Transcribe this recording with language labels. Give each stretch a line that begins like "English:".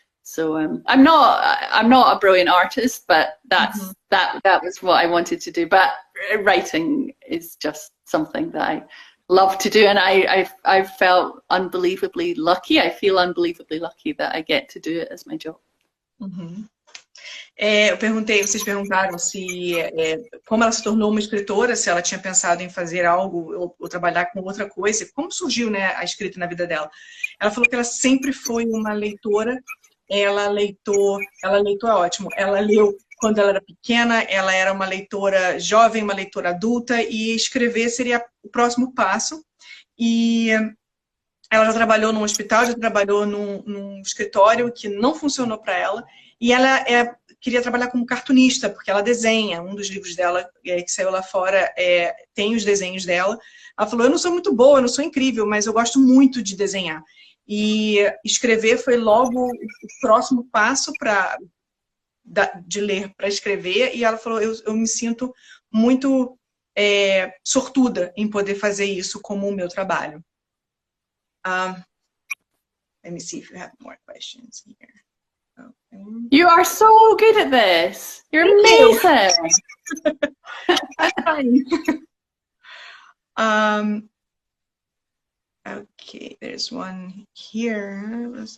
English: So I'm not a brilliant artist, but that's that was what I wanted to do. But writing is just something that I love to do, and I've felt unbelievably lucky. I feel unbelievably lucky that I get to do it as my job. Uhum.
Portuguese: Eu perguntei, vocês perguntaram se, como ela se tornou uma escritora, se ela tinha pensado em fazer algo ou trabalhar com outra coisa, como surgiu, né, a escrita na vida dela. Ela falou que ela sempre foi uma leitora, ela leitou é ótimo, ela leu quando ela era pequena, ela era uma leitora jovem, uma leitora adulta, e escrever seria o próximo passo. E ela já trabalhou num hospital, já trabalhou num escritório que não funcionou para ela, e ela queria trabalhar como cartunista, porque ela desenha. Um dos livros dela, que saiu lá fora, tem os desenhos dela. Ela falou, eu não sou muito boa, eu não sou incrível, mas eu gosto muito de desenhar. E escrever foi logo o próximo passo de ler para escrever, e ela falou, eu me sinto muito sortuda em poder fazer isso como o meu trabalho.
English: Let me see if you have more questions here. Okay. You are so good at this. You're amazing. Okay, there's one here.